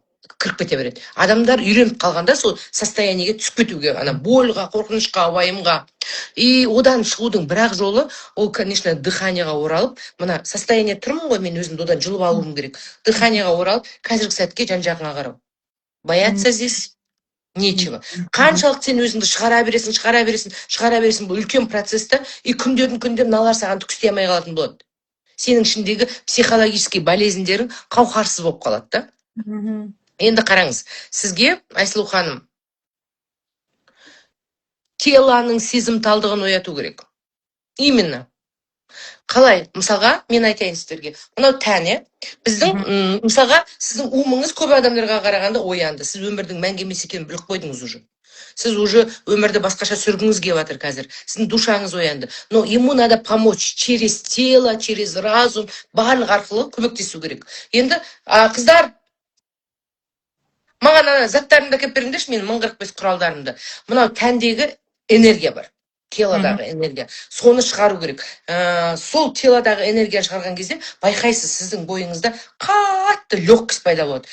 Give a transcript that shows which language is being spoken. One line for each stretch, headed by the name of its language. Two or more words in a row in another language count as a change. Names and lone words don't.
Kazakh: Кіріп кете береді. Адамдар үйреніп қалғанда сол состояниеге түсіп кетуге, больға, қорқынышқа, уайымға. И одан шығудың бірақ жолы, ол, конечно, дыханияға оралып, мына состояние тұрмын ғой, мен өзімді одан жұлып алуым керек. Дыханияға оралып, қазіргі сәтке жан-жағыңа қарау.
Russian: Бояться здесь нечего.
Kazakh: Қаншалық сен өзіңді шығара бересің, бұл үлкен процесті, и күндердің мыналар саған түк істей алмай қалатын болады. Сенің ішіндегі
Russian: психологический болезньдерің
Kazakh: қауқарсыз болып қалады да. Енді қараңыз, сізге, Айсұлу ханым, теланың сезімталдығын ояту керек. Именно. Қалай? Мысалға, мен айтайын сіздерге. Мынау тәне, біздің, мысалға, сіздің умыңыз көп адамдарға қарағанда оянды. Сіз өмірдің мәңгі емес екенін біліп қойдыңыз уже. Сіз уже өмірді басқаша сүргіңіз келіп жатыр қазір. Сіздің душаңыз оянды.
Russian: Но ему надо помочь через тело, через разум,
Kazakh: барлық арқылы көмектесу керек. Енді, қыздар, маған заттарымды әкеп беріңдерші, менің 1045 құралдарымды. Мынау тәндегі энергия бар. Телодағы энергия. Соны шығару керек. Сол телодағы энергияны шығарған кезде байқайсыз, сіздің бойыңызда қатты легкость пайда болады.